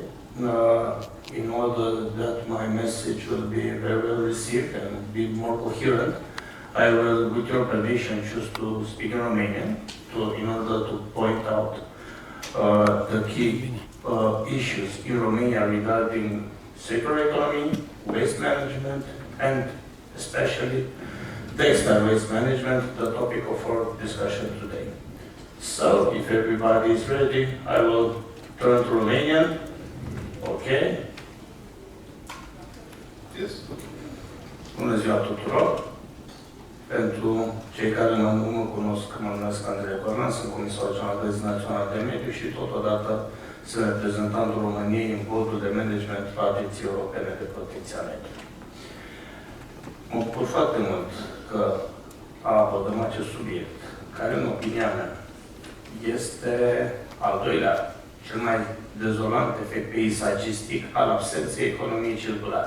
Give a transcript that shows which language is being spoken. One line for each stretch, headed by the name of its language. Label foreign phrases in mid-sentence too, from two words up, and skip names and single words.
English: In order that my message will be very well received and be more coherent, I will, with your permission, choose to speak in Romanian in order to point out the key issues in Romania regarding circular economy, waste management, and especially textile waste management, the topic of our discussion today. So, if everybody is ready, I will turn to Romanian. Okay? Yes.
Romanian: Bună ziua tuturor! Pentru cei care nu mă cunosc, mă numesc Andrei Corlan, sunt comisar general național de mediu și totodată sunt reprezentantul României în Bordul de Management al Agenției Europene de Protecție a Mediului. Mă bucur foarte mult că abordăm acest subiect, care, în opinia mea, este al doilea, cel mai dezolant efect peisagistic al absenței economiei circulare.